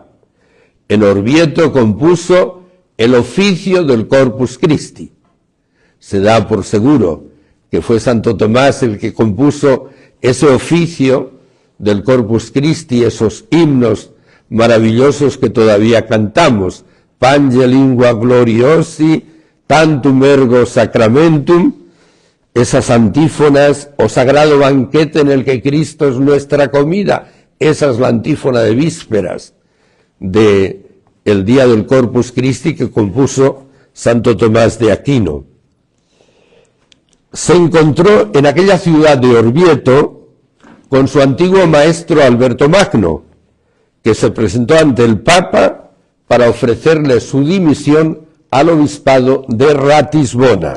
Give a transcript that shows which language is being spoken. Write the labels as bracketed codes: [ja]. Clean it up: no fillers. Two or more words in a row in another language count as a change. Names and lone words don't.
[es] En Orvieto compuso el oficio del Corpus Christi. Se da por seguro que fue Santo Tomás el que compuso ese oficio del Corpus Christi, esos himnos maravillosos que todavía cantamos, [la] Pange lingua gloriosi, tantum ergo sacramentum, [es] esas antífonas, o sagrado banquete en el que Cristo es nuestra comida. Esa es la antífona de vísperas de el día del Corpus Christi que compuso Santo Tomás de Aquino. Se encontró en aquella ciudad de Orvieto con su antiguo maestro Alberto Magno, que se presentó ante el Papa para ofrecerle su dimisión al obispado de Ratisbona.